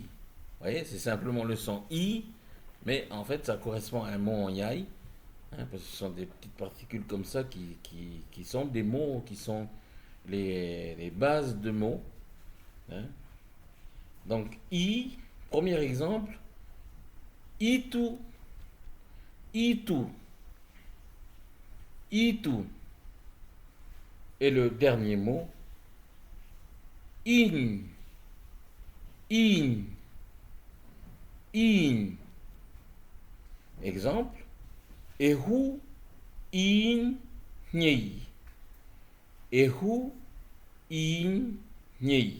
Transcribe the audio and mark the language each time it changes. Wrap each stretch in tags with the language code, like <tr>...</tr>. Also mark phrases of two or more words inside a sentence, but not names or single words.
<fr>Vous voyez, c'est simplement le son I, mais en fait, ça correspond à un mot en yai, parce que ce sont des petites particules comme ça qui sont des mots, qui sont les bases de mots. Hein. Donc, I, premier exemple, Itu. Itu. Itu. Et le dernier mot, in. In. In. Exemple, Ehu in nyei. Ehu in nyei.</fr>